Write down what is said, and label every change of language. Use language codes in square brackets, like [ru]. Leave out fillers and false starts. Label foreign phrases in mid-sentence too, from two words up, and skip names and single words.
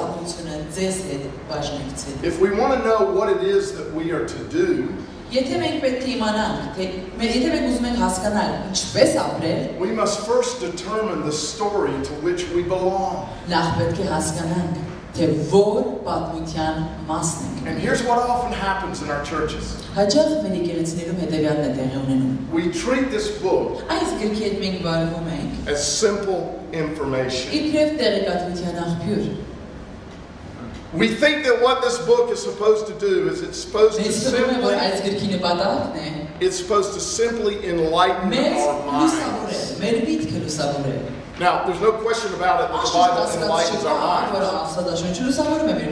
[en] If we want to know what it is that we are to do, we must first determine the story to which we belong. [hy] թե որ պատմության մասն ենք։ [en] And here's what often happens in our churches. [hy] Հաճախ մեր եկեղեցիներում հետևյալն է տեղի ունենում։ [en] We treat this book [hy] Այս գրքի հետ մենք վարվում ենք [en] as simple information. [hy] իբրև տեղեկատվության աղբյուր։ [en] We think that what this book is supposed to do is it's supposed to simply enlighten our minds. Now, there's no question about it that the Bible enlightens our minds.